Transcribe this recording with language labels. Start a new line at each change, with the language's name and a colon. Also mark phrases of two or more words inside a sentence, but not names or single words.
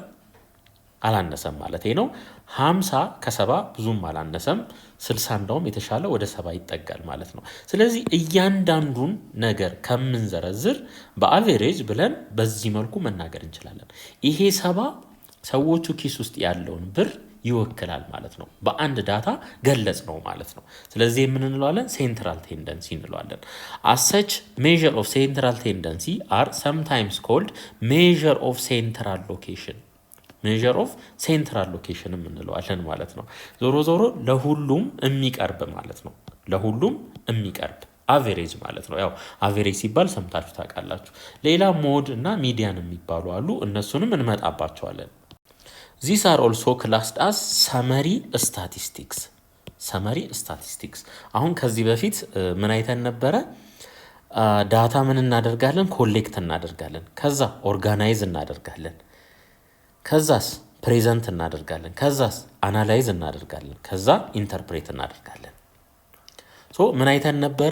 Amharic: አላነሰም ማለት ነው። 50 ከ70 ብዙም አላነሰም፣ 60 እንደውም የተሻለ ወደ 70 ይጠጋል ማለት ነው። ስለዚህ እያንዳንዱን ነገር ከምንዘረዝር በአቬሬጅ ብለን በዚህ መልኩ መናገር እንችላለን። ይሄ 70 ሰዎቹ ኪስ ውስጥ ያለውን ብር ይወክላል ማለት ነው። በአንድ ዳታ ገለጽ ነው ማለት ነው። ስለዚህ ምን እንለዋለን?
English: central tendency እንለዋለን። as such measure of central tendency are sometimes called measure of central location
Amharic: እንለዋለን ማለት ነው። ዞሮ ዞሮ ለሁሉም የሚቀርብ ማለት ነው። ለሁሉም የሚቀርብ አቬሬጅ ማለት ነው። ያው አቬሬጅ ሲባል ሰምታችሁ ታውቃላችሁ። ሌላ ሞድ እና ሚዲያን የሚባሉ አሉ። እነሱንም እንመጣባቸዋለን።
English: These are also classed as summary statistics።
Amharic: አሁን ከዚህ በፊት ምን አይተን ነበረ? ዳታ ምን እናደርጋለን? ኮሌክት እናደርጋለን። ከዛ ኦርጋናይዝ እናደርጋለን። ከዛስ ፕሬዘንት እናደርጋለን። ከዛስ አናላይዝ እናደርጋለን። ከዛ ኢንተርፕሬት እናደርጋለን። ሶ ምን አይተን ነበረ?